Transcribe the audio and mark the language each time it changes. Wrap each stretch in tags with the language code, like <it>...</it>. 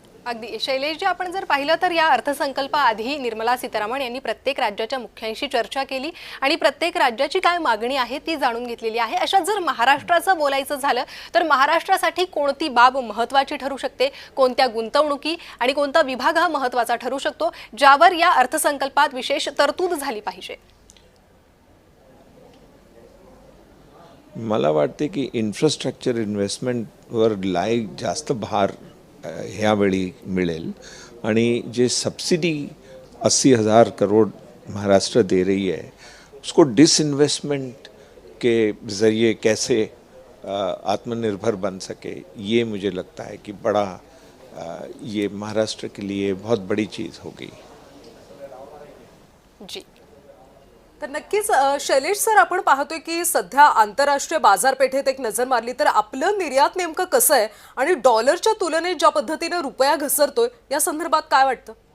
<mr>अगदी शैलेश जी, आपण जर पाहिलं तर या अर्थसंकल्पाआधी निर्मला सीतारामन यांनी प्रत्येक राज्याच्या मुख्यांशी चर्चा केली आणि प्रत्येक राज्याची काय मागणी आहे ती जाणून घेतलेली आहे। अशा जर महाराष्ट्राचं बोलायचं झालं तर महाराष्ट्रासाठी कोणती बाब महत्त्वाची ठरू शकते, कोणत्या गुंतवणुकी आणि कोणता विभाग हा महत्त्वाचा ठरू शकतो ज्यावर या अर्थसंकल्पात विशेष तरतूद झाली पाहिजे? मला वाटते की इन्फ्रास्ट्रक्चर इन्व्हेस्टमेंटवर जास्त भार ह्यावेळी मिळेल आणि</mr> <hi>जे सब्सिडी 80,000 करोड़ महाराष्ट्र दे रही है उसको डिसइन्वेस्टमेंट के ज़रिए कैसे आत्मनिर्भर बन सके, ये मुझे लगता है कि बड़ा ये महाराष्ट्र के लिए बहुत बड़ी चीज़ होगी।</hi> <mr>जी, तर नक्कीच शैलेश सर, आपण पाहतोय की सध्या आंतरराष्ट्रीय बाजारपेठेत एक नजर मारली तर आपलं निर्यात नेमकं कसं आहे आणि डॉलरच्या तुलनेत ज्या पद्धतीने रुपया घसरतोय या संदर्भात काय वाटतं?</mr>